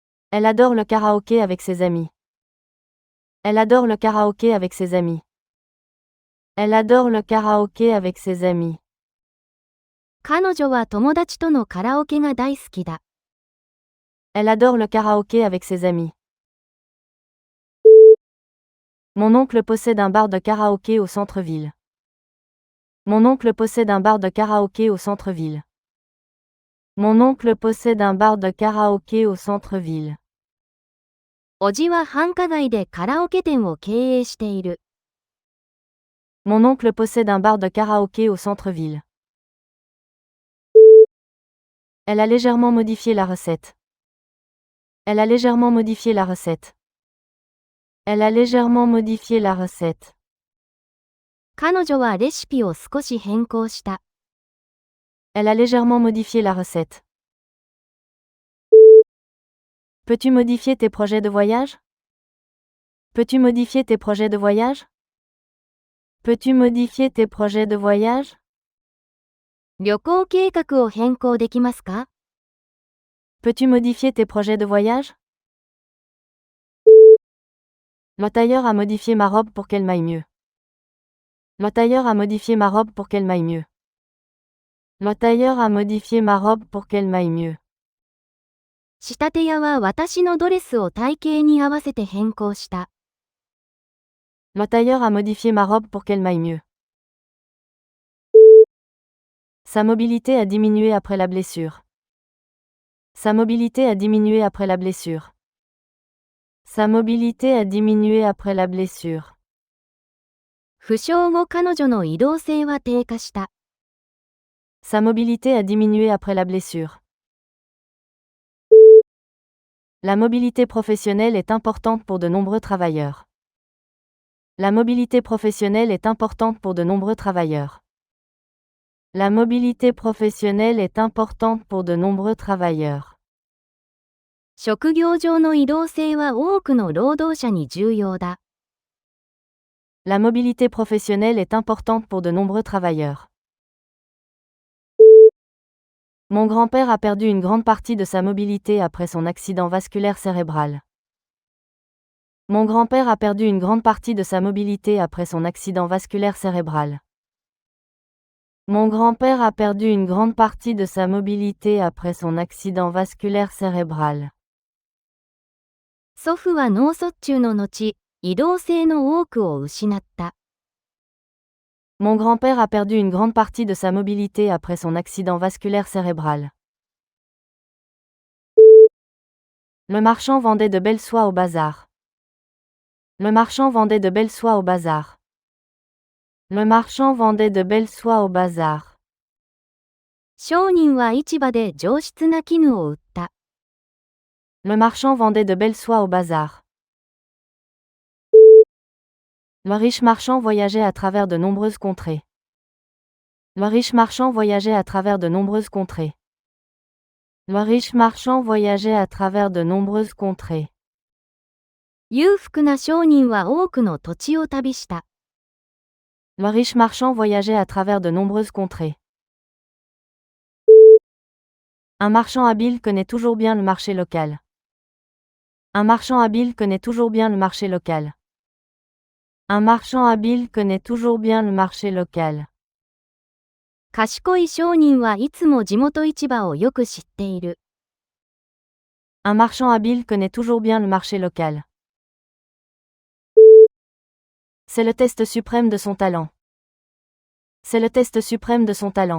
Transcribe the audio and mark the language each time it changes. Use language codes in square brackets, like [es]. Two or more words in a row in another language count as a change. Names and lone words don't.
[fr] Elle adore le karaoké avec ses amis. Elle adore le karaoké avec ses amis. Elle adore le karaoké avec ses amis. [ja] 彼女は友達とのカラオケが大好きだ。 [fr] Elle adore le karaoké avec ses amis. Mon oncle possède un bar de karaoké au centre-ville. Mon oncle possède un bar de karaoké au centre-ville. Mon oncle possède un bar de karaoké au centre-ville. [ja] おじは繁華街でカラオケ店を経営している。 [fr] Mon oncle possède un bar de karaoké au centre-ville. Elle a légèrement modifié la recette. Elle a légèrement modifié la recette. Elle a légèrement modifié la recette. [ja] 彼女はレシピを少し変更した。 [fr] Elle a légèrement modifié la recette. Peux-tu modifier tes projets de voyage? Peux-tu modifier tes projets de voyage? Peux-tu modifier tes projets de voyage? [ja] 旅行計画を変更できますか？ [fr] Peux-tu modifier tes projets de voyage? Le tailleur a modifié ma robe pour qu'elle m'aille mieux. Le tailleur a modifié ma robe pour qu'elle m'aille mieux. Le tailleur a modifié ma robe pour qu'elle m'aille mieux. [ja] 仕立て屋は私のドレスを体型に合わせて変更した。 [fr] Le tailleur a modifié ma robe pour qu'elle m'aille mieux. Sa mobilité a diminué après la blessure. Sa mobilité a diminué après la blessure. Sa mobilité a diminué après la blessure. [ja] 負傷後彼女の移動性は低下した。 [fr] Sa mobilité a diminué après la blessure. La mobilité professionnelle est importante pour de nombreux travailleurs. La mobilité professionnelle est importante pour de nombreux travailleurs. La mobilité professionnelle est importante pour de nombreux travailleurs. [ja] 職業上の移動性は多くの労働者に重要だ。 [fr] La mobilité professionnelle est importante pour de nombreux travailleurs. Mon grand-père a perdu une grande partie de sa mobilité après son accident vasculaire cérébral. Mon grand-père a perdu une grande partie de sa mobilité après son accident vasculaire cérébral. Mon grand-père a perdu une grande partie de sa mobilité après son accident vasculaire cérébral. [ja] 祖父は脳卒中の後、移動性の多くを失った。 [fr] Mon grand-père a perdu une grande partie de sa mobilité après son accident vasculaire cérébral. Le marchand vendait de belles soies au bazar. Le marchand vendait de belles soies au bazar. Le marchand vendait de belles soies au bazar. [ja] 商人は市場で上質な絹を売った。 [fr] Le marchand vendait de belles soies au bazar. Le riche marchand voyageait à travers de nombreuses contrées. Le riche marchand voyageait à travers de nombreuses contrées. Le riche marchand voyageait à travers de nombreuses contrées. [ja] 裕福な商人は多くの土地を旅した。 [fr] Le riche marchand voyageait à travers de nombreuses contrées. Un marchand habile connaît toujours bien le marché local. Un marchand habile connaît toujours bien le marché local. Un marchand habile connaît toujours bien le marché local. [ja] 賢い商人はいつも地元市場をよく知っている。 [fr] Un marchand habile connaît toujours bien le marché local. C'est le test suprême de son talent. C'est le test suprême de son talent.